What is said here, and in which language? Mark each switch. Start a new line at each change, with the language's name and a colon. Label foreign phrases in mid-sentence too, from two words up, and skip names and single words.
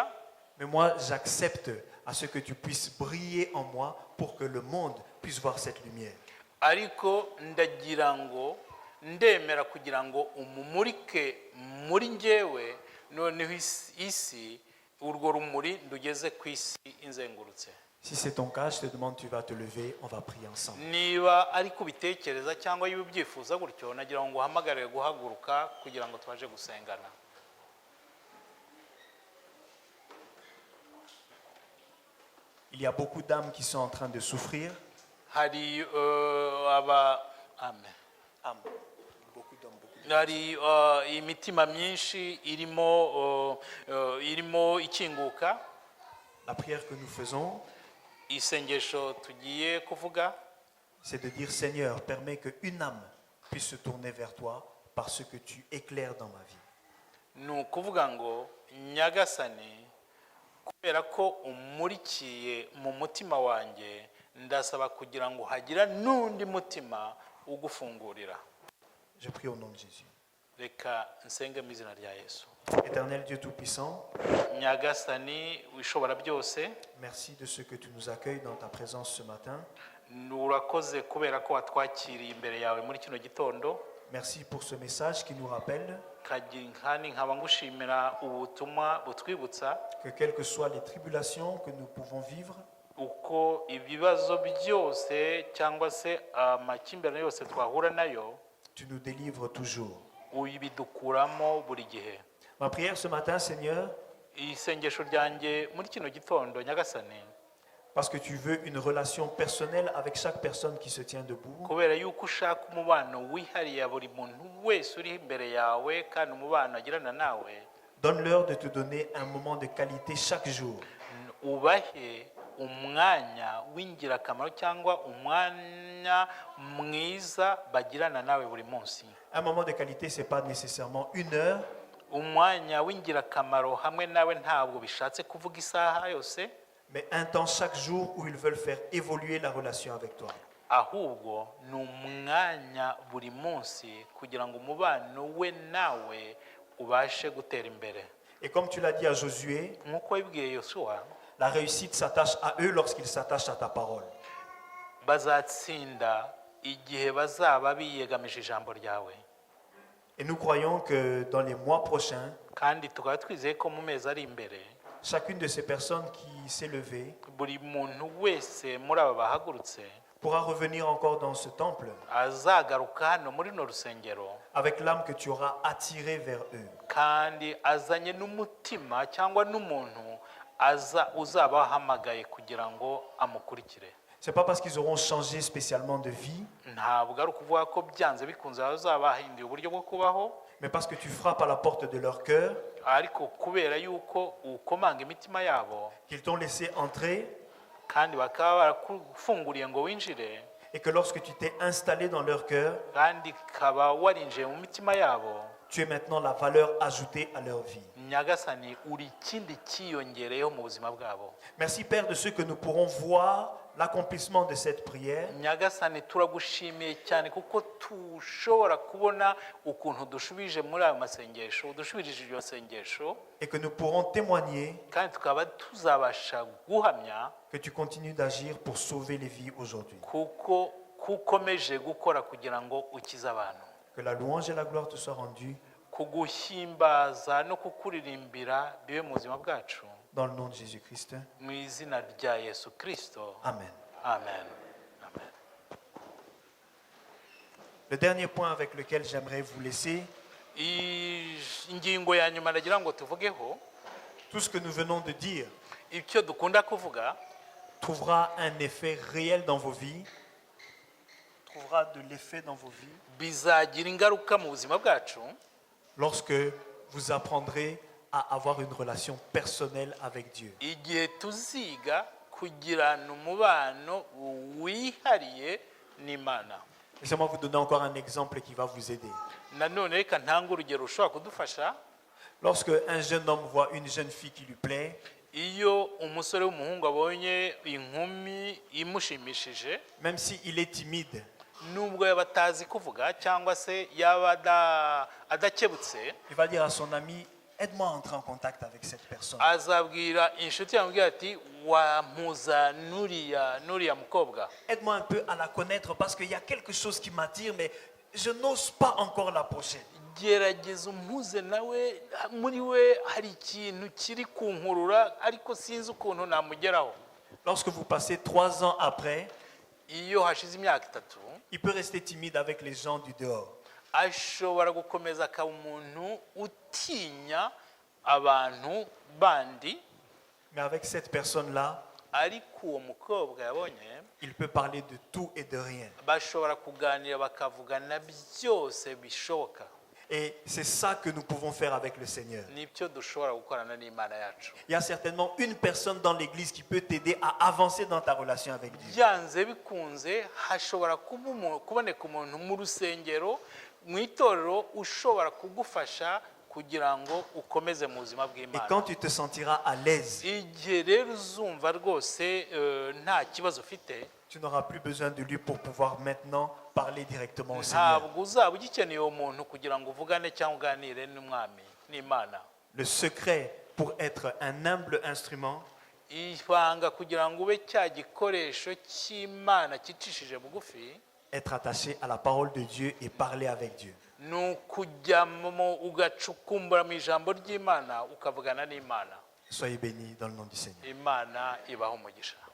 French: Mais moi, j'accepte à ce que tu puisses briller en moi pour que le monde puisse voir cette lumière.
Kinyarwanda: ariko ndagira ngo ndemera kugira ngo umumurike muri njyewe, noneho isi urwo rumuri ndugeze ku isi inzengurutse.
French: Si c'est ton cas, je te demande, tu vas te lever, on va prier ensemble.
Kinyarwanda: niba ari kubitekereza cyangwa iyo ubyifuza gutyo, nagira ngo nguhamagarire guhaguruka kugira ngo twaje gusengana.
French: Il y a beaucoup d'âmes qui sont en train de souffrir.
Kinyarwanda: hari amen.
French: Beaucoup d'hommes, beaucoup
Kinyarwanda: hari imitima myinshi irimo ikinguka.
French: La prière que nous faisons,
Kinyarwanda: isengesho tugiye kuvuga
French: c'est de dire, Seigneur, permets qu'une âme puisse se tourner vers toi parce que tu éclaires dans ma vie.
Kinyarwanda: ni ukuvuga ngo nyagasani, kubera ko umurikiye mu mutima wanjye, ndasaba kugira ngo hagira n'undi mutima ugufungurira.
French: Je prie au nom de Jésus.
Kinyarwanda: reka nsenge mu izina rya Yesu.
French: Éternel Dieu Tout-Puissant,
Kinyarwanda: nyagasani wishobora byose,
French: merci de ce que tu nous accueilles dans ta présence ce matin.
Kinyarwanda: urakoze kubera ko watwakiriye imbere yawe muri kino gitondo.
French: Merci pour ce message qui nous rappelle
Kinyarwanda: kandi nkaba ngushimira ubutumwa butwibutsa
French: que quelles que soient les tribulations que nous pouvons vivre,
Kinyarwanda: uko ibibazo byose cyangwa se amakimbirane yose twahura nayo,
French: tu nous délivres toujours.
Kinyarwanda: ubidukuramo buri gihe.
French: Ma prière ce matin, Seigneur,
Kinyarwanda: isengesho ryanjye muri kino gitondo nyagasani,
French: parce que tu veux une relation personnelle avec chaque personne qui se tient debout,
Kinyarwanda: kubera yuko ushaka umubano wihariye buri muntu wese uri imbere yawe, kandi umubano agirana nawe,
French: donne-leur de te donner un moment de qualité chaque jour.
Kinyarwanda: ubahe umwanya w'ingirakamaro cyangwa umwanya mwiza bagirana nawe buri munsi.
French: Un moment de qualité, ce n'est pas nécessairement une heure,
Kinyarwanda: umwanya w'ingirakamaro hamwe nawe ntabwo bishatse kuvuga isaha yose,
French: mais un temps chaque jour où ils veulent faire évoluer la relation avec toi.
Kinyarwanda: ahubwo ni umwanya buri munsi kugira ngo umubano we nawe ubashe gutera imbere.
French: Et comme tu l'as dit à Josué,
Kinyarwanda: nk'uko wabibwiye Yosuwa,
French: la réussite s'attache à eux lorsqu'ils s'attachent à ta parole.
Kinyarwanda: bazatsinda igihe bazaba biyegamije ijambo ryawe.
French: Et nous croyons que dans les mois prochains,
Kinyarwanda: kandi tukaba twizeye ko mu mezi ari imbere,
French: chacune de ces personnes qui s'est levée
Kinyarwanda: buri muntu wese muri aba bahagurutse
French: pourra revenir encore dans ce temple
Kinyarwanda: azagaruka hano muri no rusengero,
French: avec l'âme que tu auras attirée vers eux.
Kinyarwanda: kandi azanye n'umutima cyangwa n'umuntu uzaba wahamagaye kugira ngo amukurikire.
French: Ce n'est pas parce qu'ils auront changé spécialement de vie,
Kinyarwanda: ntabwo ari ukuvuga ko byanze bikunze bazaba bahinduye uburyo bwo kubaho,
French: mais parce que tu frappes à la porte de leur cœur,
Kinyarwanda: ariko kubera yuko ukomanga imitima yabo,
French: qu'ils t'ont laissé entrer,
Kinyarwanda: kandi bakaba barakufunguriye ngo winjire,
French: et que lorsque tu t'es installé dans leur cœur,
Kinyarwanda: kandi kaba warinjiye mu mitima yabo,
French: tu es maintenant la valeur ajoutée à leur vie.
Kinyarwanda: nyagasani uri ikindi cyiyongereyeho mu buzima bwabo.
French: Merci Père de ce que nous pourrons voir l'accomplissement de cette prière,
Kinyarwanda: nyagasani turagushimiye cyane kuko tushobora kubona ukuntu dushubije muri ayo masengesho, dushubirije iryo sengesho,
French: et que nous pourrons témoigner
Kinyarwanda: kandi tukaba tuzabasha guhamya
French: que tu continues d'agir pour sauver les vies aujourd'hui.
Kinyarwanda: kuko ukomeje gukora kugira ngo ukize abantu.
French: Que la louange et la gloire te soient rendues
Kinyarwanda: kuguhimbaza no kukuririmbira bibe mu buzima bwacu,
French: dans le nom de Jésus-Christ.
Kinyarwanda: mu izina rya Yesu Kristo. Amen. Amen. Amen.
French: Le dernier point avec lequel j'aimerais vous laisser,
Kinyarwanda: ingingo ya nyuma nagira ngo tuvugeho,
French: tout ce que nous venons de dire
Kinyarwanda: icyo dukunda kuvuga
French: trouvera un effet réel dans vos vies, trouvera de l'effet dans vos vies,
Kinyarwanda: bizagira ingaruka mu buzima bwacu
French: lorsque vous apprendrez à avoir une relation personnelle avec Dieu.
Kinyarwanda: igihe tuziga kugirana umubano wihariye n'Imana.
French: Laissez-moi vous donner encore un exemple qui va vous aider.
Kinyarwanda: nanone reka ntange urugero rushobora kudufasha.
French: Lorsque un jeune homme voit une jeune fille qui lui plaît,
Kinyarwanda: iyo umusore w'umuhungu abonye inkumi imushimishije,
French: même s'il est timide,
Kinyarwanda: nubwo yaba atazi kuvuga cyangwa se yaba adakebutse,
French: il va dire à son ami, aide-moi à entrer en contact avec cette personne.
Kinyarwanda: azabwira inshuti yamubwira ati wampuza n'uriya mukobwa,
French: Aide-moi un peu à la connaître parce qu'il y a quelque chose qui m'attire, mais je n'ose pas encore l'approcher.
Kinyarwanda: gerageza umpuze nawe, muri we hari ikintu kiri kunkurura ariko sinzi ukuntu namugeraho.
French: Lorsque vous passez 3 ans après,
Kinyarwanda: Iyo hashize imyaka 3,
French: il peut rester timide avec les gens du dehors.
Kinyarwanda: ashobora gukomeza akaba umuntu utinya abantu bandi,
French: Mais avec cette personne-là,
Kinyarwanda: ariko uwo mukobwa yabonye
French: il peut parler de tout et de rien.
Kinyarwanda: bashobora kuganira bakavugana byose bishoboka.
French: Et c'est ça que nous pouvons faire avec le Seigneur.
Kinyarwanda: Nibyo dushobora gukorana n'Imana yacu.
French: Il y a certainement une personne dans l'église qui peut t'aider à avancer dans ta relation avec Dieu.
Kinyarwanda: Byanze bikunze hashobora kuboneka umuntu mu rusengero, mu itorero, ushobora kugufasha kugira ngo ukomeze mu buzima
French: Et
Kinyarwanda: bw'Imana.
French: quand tu te sentiras à l'aise,
Kinyarwanda: Igihe rero uzumva rwose nta kibazo ufite,
French: tu n'auras plus besoin de lui pour pouvoir maintenant parler directement au Seigneur.
Kinyarwanda: ntabwo uzaba ugikeneye uwo muntu kugira ngo uvugane cyangwa uganire n'umwami n'Imana.
French: Le secret pour être un humble instrument,
Kinyarwanda: Ibanga kugira ngo ube cya gikoresho cy'Imana cyicishije bugufi,
French: être attaché à la parole de Dieu et parler avec Dieu.
Kinyarwanda: ni ukujyamo ugacukumbura mu ijambo ry'Imana ukavugana n'Imana.
French: Soyez bénis dans le nom du Seigneur.
Kinyarwanda: Imana ibaho umugisha.